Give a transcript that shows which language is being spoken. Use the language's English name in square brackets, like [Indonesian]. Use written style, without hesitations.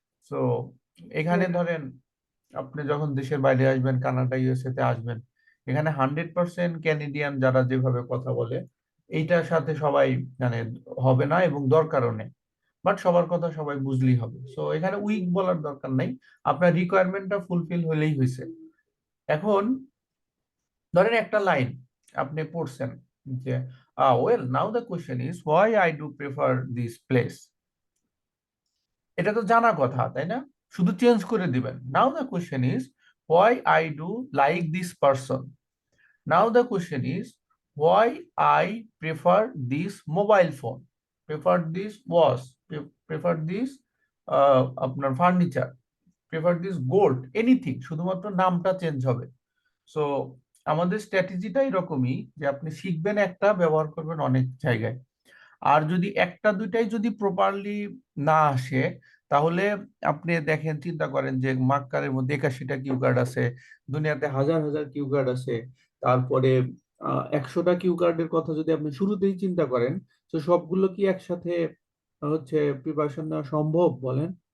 [Bangla] তো এখানে ধরেন আপনি যখন দেশের বাইরে আসবেন, কানাডা ইউএসএ তে আসবেন, এখানে 100% ক্যানেডিয়ান যারা যেভাবে কথা বলে এইটার সাথে সবাই মানে হবে না, এবং দরকারও নেই। বাট সবার কথা সবাই বুঝলেই হবে। সো এখানে উইক বলার দরকার নেই, আপনার রিকোয়ারমেন্টটা ফুলফিল হলেই হয়েছে। এখন ধরেন একটা লাইন আপনি পড়ছেন যে [English] Well, now the question is why I do prefer this place. [Bangla] এটা তো জানা কথা, তাই না? শুধু চেঞ্জ করে দিবেন। [English] Now the question is why I do like this person. Now the question is why I prefer this mobile phone. Prefer this was. Prefer this [Bangla] আপনার furniture. [English] Prefer this gold. Anything. [Bangla] শুধুমাত্র নামটা change হবে। So আমাদের স্ট্র্যাটেজিটা এরকমই যে আপনি শিখবেন একটা, ব্যবহার করবেন অনেক জায়গায়। আর যদি একটা দুইটাই যদি প্রপারলি না আসে, তাহলে আপনি দেখেন, চিন্তা করেন যে মার্কারের মধ্যে 81টা কিউ কার্ড আছে, দুনিয়াতে হাজার হাজার কিউ কার্ড আছে, তারপরে 100টা কিউ কার্ডের কথা যদি আপনি শুরুতেই চিন্তা করেন, তো সবগুলো কি একসাথে হচ্ছে প্রিপারেশন নেওয়া সম্ভব বলেন?